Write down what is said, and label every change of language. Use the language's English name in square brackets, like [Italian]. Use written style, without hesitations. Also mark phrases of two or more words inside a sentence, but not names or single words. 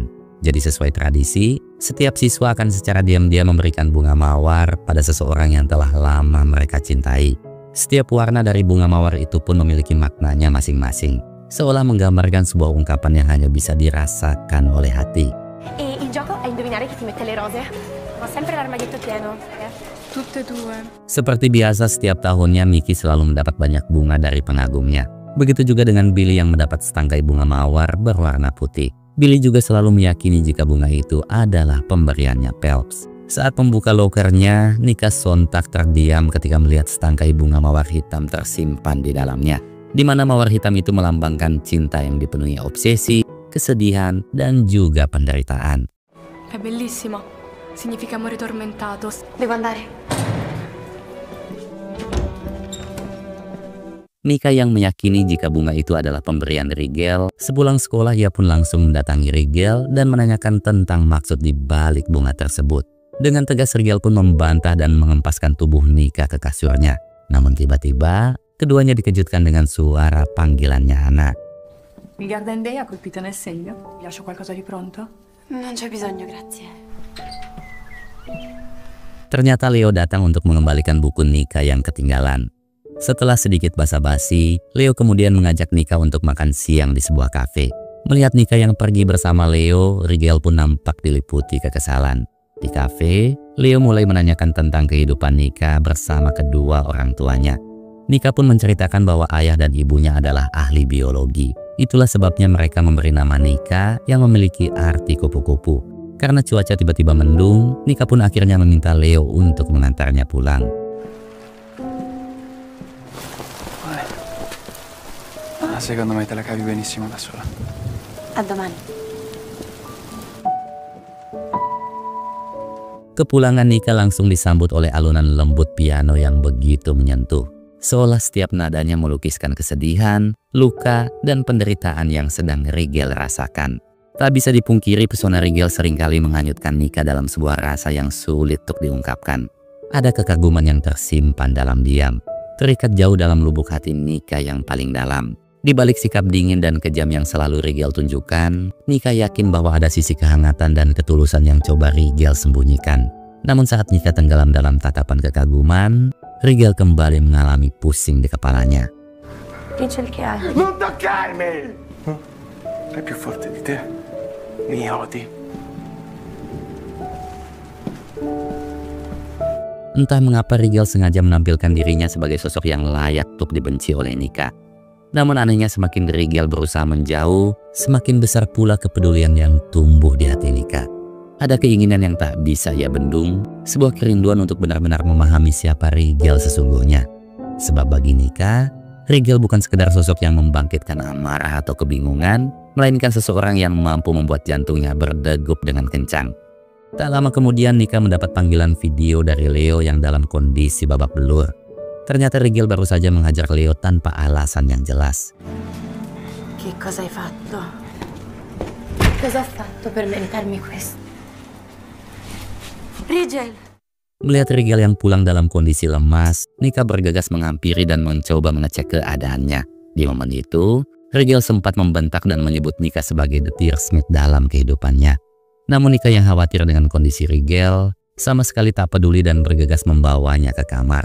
[Indonesian] Jadi sesuai tradisi, setiap siswa akan secara diam-diam memberikan bunga mawar pada seseorang yang telah lama mereka cintai. Setiap warna dari bunga mawar itu pun memiliki maknanya masing-masing, seolah menggambarkan sebuah ungkapan yang hanya bisa dirasakan oleh hati. [Italian] E il gioco è indovinare chi ti mette le rose. Ho sempre l'armadietto pieno. Tutte e due. [Indonesian] Seperti biasa, setiap tahunnya Mickey selalu mendapat banyak bunga dari pengagumnya. Begitu juga dengan Billy yang mendapat setangkai bunga mawar berwarna putih. Billy juga selalu meyakini jika bunga itu adalah pemberiannya Phelps. Saat membuka lokernya, Nika sontak terdiam ketika melihat setangkai bunga mawar hitam tersimpan di dalamnya, di mana mawar hitam itu melambangkan cinta yang dipenuhi obsesi, kesedihan, dan juga penderitaan. [Italian] È bellissimo. Significa amore tormentato. Devo andare. [Indonesian] Nika yang meyakini jika bunga itu adalah pemberian Rigel, sepulang sekolah ia pun langsung mendatangi Rigel dan menanyakan tentang maksud di balik bunga tersebut. Dengan tegas Rigel pun membantah dan mengempaskan tubuh Nika ke kasurnya. Namun tiba-tiba, keduanya dikejutkan dengan suara panggilannya Anna. [Italian] Mi Garden Day ha colpito nel segno? Vi lascio qualcosa di pronto? Non c'è bisogno, grazie. [Indonesian] Ternyata Leo datang untuk mengembalikan buku Nika yang ketinggalan. Setelah sedikit basa-basi, Leo kemudian mengajak Nika untuk makan siang di sebuah kafe. Melihat Nika yang pergi bersama Leo, Rigel pun nampak diliputi kekesalan. Di kafe, Leo mulai menanyakan tentang kehidupan Nika bersama kedua orang tuanya. Nika pun menceritakan bahwa ayah dan ibunya adalah ahli biologi. Itulah sebabnya mereka memberi nama Nika yang memiliki arti kupu-kupu. Karena cuaca tiba-tiba mendung, Nika pun akhirnya meminta Leo untuk mengantarnya pulang. [Italian] Secondo me te la cavi benissimo da sola. A domani. [Indonesian] Kepulangan Nika langsung disambut oleh alunan lembut piano yang begitu menyentuh. Seolah setiap nadanya melukiskan kesedihan, luka, dan penderitaan yang sedang Rigel rasakan. Tak bisa dipungkiri pesona Rigel seringkali menghanyutkan Nika dalam sebuah rasa yang sulit untuk diungkapkan. Ada kekaguman yang tersimpan dalam diam, terikat jauh dalam lubuk hati Nika yang paling dalam. Di balik sikap dingin dan kejam yang selalu Rigel tunjukkan, Nika yakin bahwa ada sisi kehangatan dan ketulusan yang coba Rigel sembunyikan. Namun saat Nika tenggelam dalam tatapan kekaguman, Rigel kembali mengalami pusing di kepalanya. [Italian] Dice il che hai. Non toccarmi! È più forte di te. Mi odi. [Indonesian] Entah mengapa Rigel sengaja menampilkan dirinya sebagai sosok yang layak untuk dibenci oleh Nika. Namun anehnya semakin Rigel berusaha menjauh, semakin besar pula kepedulian yang tumbuh di hati Nika. Ada keinginan yang tak bisa ia bendung, sebuah kerinduan untuk benar-benar memahami siapa Rigel sesungguhnya. Sebab bagi Nika, Rigel bukan sekedar sosok yang membangkitkan amarah atau kebingungan, melainkan seseorang yang mampu membuat jantungnya berdegup dengan kencang. Tak lama kemudian Nika mendapat panggilan video dari Leo yang dalam kondisi babak belur. Ternyata Rigel baru saja menghajar Leo tanpa alasan yang jelas. [Italian] Che cosa hai fatto? Cosa ho fatto per meritarmi questo? Rigel! [Indonesian] Melihat Rigel yang pulang dalam kondisi lemas, Nika bergegas menghampiri dan mencoba mengecek keadaannya. Di momen itu, Rigel sempat membentak dan menyebut Nika sebagai the tearsmith dalam kehidupannya. Namun Nika yang khawatir dengan kondisi Rigel, sama sekali tak peduli dan bergegas membawanya ke kamar.